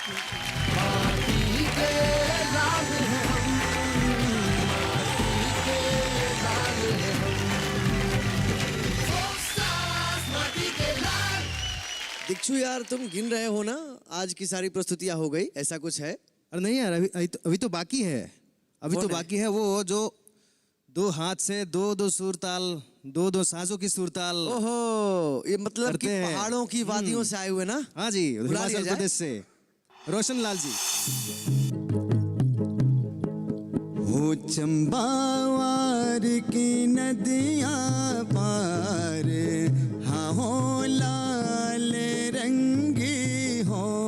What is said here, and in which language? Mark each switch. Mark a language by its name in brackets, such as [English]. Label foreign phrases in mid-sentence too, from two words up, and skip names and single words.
[Hindi] दीक्षु यार तुम गिन रहे हो ना आज की सारी प्रस्तुतियां हो गई ऐसा कुछ है? अरे नहीं यार अभी तो बाकी है। अभी तो बाकी है वो जो 2 हाथ से 2 सुर ताल 2 साजों की सुर ताल। ओहो ये मतलब कि पहाड़ों की वादियों से आए हुए ना? हाँ जी हिमाचल प्रदेश से रोशन लाल जी। [Chambeali] हो चंबावार की नदियाँ पार हाँ हो लाल रंगी हो